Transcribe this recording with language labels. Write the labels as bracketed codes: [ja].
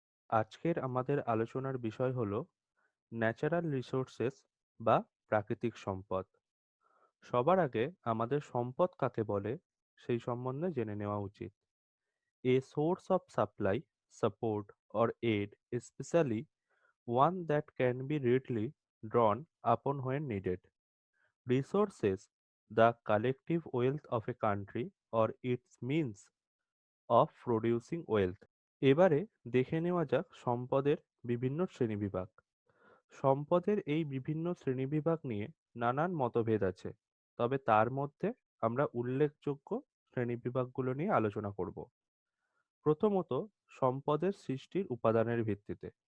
[bn] আজকের আমাদের আলোচনার বিষয় হলো ন্যাচারাল রিসোর্সেস বা প্রাকৃতিক সম্পদ। সবার আগে আমাদের সম্পদ কাকে বলে সেই সম্বন্ধে জেনে নেওয়া উচিত। [en] A source of supply, support or aid, especially one that can be readily drawn upon when needed. Resources, the collective wealth of a country or its means of producing wealth. [bn] এবারে দেখে নেওয়া যাক সম্পদের বিভিন্ন শ্রেণীবিভাগ। সম্পদের এই বিভিন্ন শ্রেণীবিভাগ নিয়ে নানান মতভেদ আছে, তবে তার মধ্যে আমরা উল্লেখযোগ্য শ্রেণীবিভাগগুলো নিয়ে আলোচনা করব। প্রথমত, সম্পদের সৃষ্টির উপাদানের ভিত্তিতে।